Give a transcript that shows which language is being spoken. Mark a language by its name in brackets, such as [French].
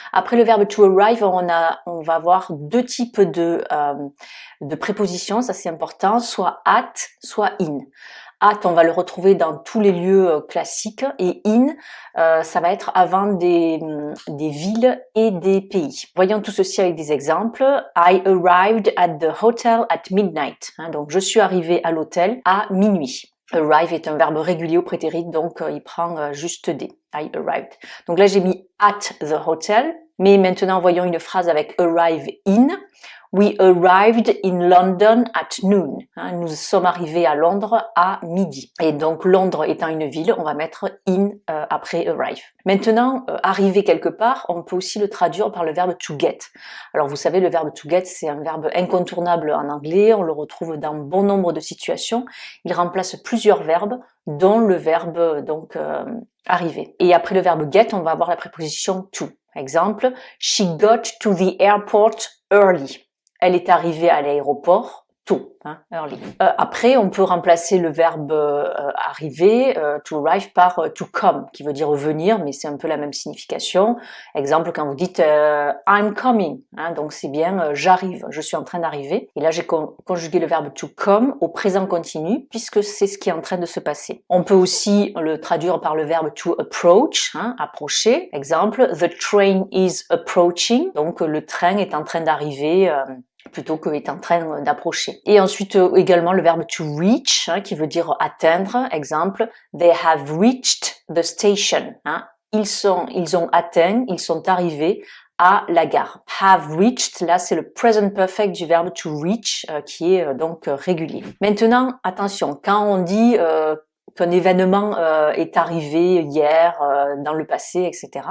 [French] Après le verbe to arrive, on va avoir deux types de prépositions, ça c'est important, soit at, soit in. At, on va le retrouver dans tous les lieux classiques et in, ça va être avant des villes et des pays. Voyons tout ceci avec des exemples. [English] I arrived at the hotel at midnight. [French] Donc je suis arrivé à l'hôtel à minuit. Arrive est un verbe régulier au prétérit, donc il prend juste des. [English] I arrived. [French] Donc là, j'ai mis at the hotel, mais maintenant, voyons une phrase avec arrive in. [English] We arrived in London at noon. [French] Nous sommes arrivés à Londres à midi. Et donc, Londres étant une ville, on va mettre in après arrive. Maintenant, arriver quelque part, on peut aussi le traduire par le verbe to get. Alors, vous savez, le verbe to get, c'est un verbe incontournable en anglais. On le retrouve dans bon nombre de situations. Il remplace plusieurs verbes, dont le verbe arriver. Et après le verbe get, on va avoir la préposition to. [English] Exemple, she got to the airport early. [French] Elle est arrivée à l'aéroport tôt, early. Après, on peut remplacer le verbe arriver, to arrive, par to come, qui veut dire venir, mais c'est un peu la même signification. Exemple, quand vous dites [English] I'm coming, [French] donc c'est bien j'arrive, je suis en train d'arriver. Et là, j'ai conjugué le verbe to come au présent continu, puisque c'est ce qui est en train de se passer. On peut aussi le traduire par le verbe to approach, approcher. Exemple, [English] the train is approaching, [French] donc le train est en train d'arriver. Plutôt que est en train d'approcher. Et ensuite également le verbe to reach, qui veut dire atteindre. [English] Exemple, they have reached the station. [French] Ils ont atteint, ils sont arrivés à la gare. Have reached, là c'est le present perfect du verbe to reach, qui est donc régulier. Maintenant, attention, quand on dit qu'un événement est arrivé hier, dans le passé, etc.